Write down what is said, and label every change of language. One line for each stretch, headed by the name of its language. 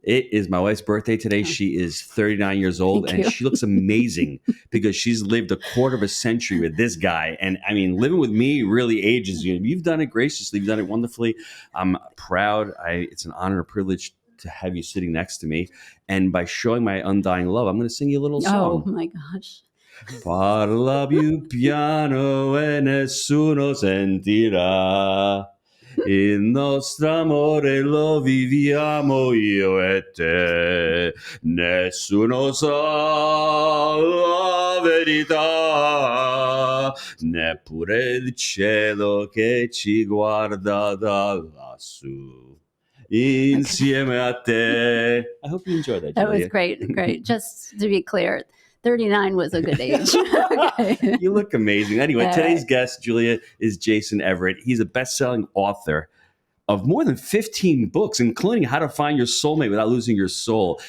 English: It is my wife's birthday today. She is 39 years old, and she looks amazing because she's lived a quarter of a century with this guy. And I mean, living with me really ages you. You've done it graciously. You've done it wonderfully. I'm proud. It's an honor, a privilege to have you sitting next to me. And by showing my undying love, I'm going to sing you a little song. Oh my gosh.
Italian: Parla più piano e nessuno sentirà. Il nostro amore lo viviamo io e te. Nessuno sa la verità, neppure il cielo che ci guarda da lassù. Insieme a te.
English: I hope you enjoyed that, Julia. That was great. Just to be clear, 39 was a good age. Okay. You look amazing. Anyway, today's guest, Julia, is Jason Evert. He's a best-selling author of more than 15 books, including How to Find Your Soulmate Without Losing Your Soul.